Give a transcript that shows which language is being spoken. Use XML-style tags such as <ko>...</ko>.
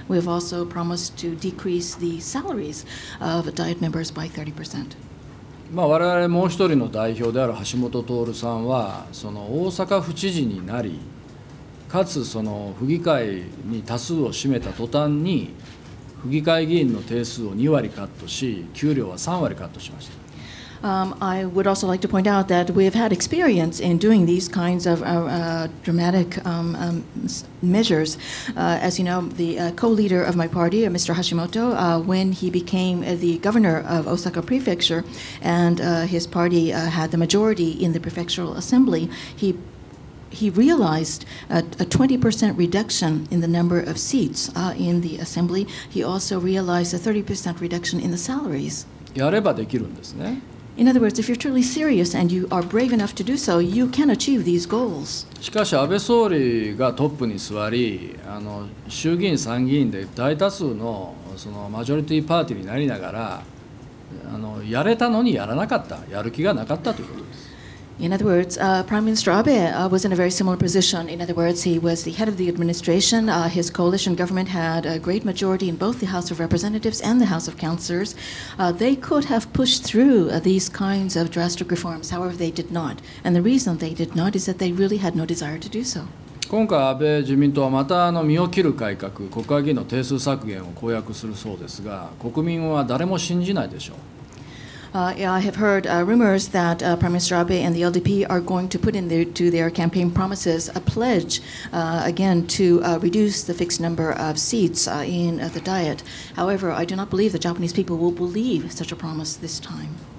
<en>We have also promised to decrease the salaries of Diet members by 30%.</en> <ja>我々もう一人の代表である橋本徹さんはその大阪府知事になりかつその府議会に多数を占めた途端に府議会議員の定数を2割カットし、給料は3割カットしました。</ja> <en>I would also like to point out that we have had experience in doing these kinds of dramatic measures. As you know, the co-leader of my party, Mr. Hashimoto, when he became the governor of Osaka Prefecture and his party had the majority in the prefectural assembly, he realized a 20% reduction in the number of seats in the assembly. He also realized a 30% reduction in the salaries.</en> <ja>やればできるんですね。</ja> <en>In other words, if you're truly serious and you are brave enough to do so, you can achieve these goals.</en> <ja>しかし安倍総理がトップに座り、衆議院参議院で大多数のそのマジョリティパーティーになりながら、やれたのにやらなかった、やる気がなかったということです。</ja> <en>In other words, Prime Minister Abe was in a very similar position. In other words, he was the head of the administration. His coalition government had a great majority in both the House of Representatives and the House of Councillors. They could have pushed through these kinds of drastic reforms. However, they did not. And the reason they did not is that they really had no desire to do so.</en> <ja>今回、安倍自民党はまた身を切る改革、国会議員の定数削減を公約するそうですが、国民は誰も信じないでしょう。</ja> <en>I have heard rumors that Prime Minister Abe and the LDP are going to put into their campaign promises a pledge, again, to reduce the fixed number of seats in the Diet. However, I do not believe the Japanese people will believe such a promise this time.</en>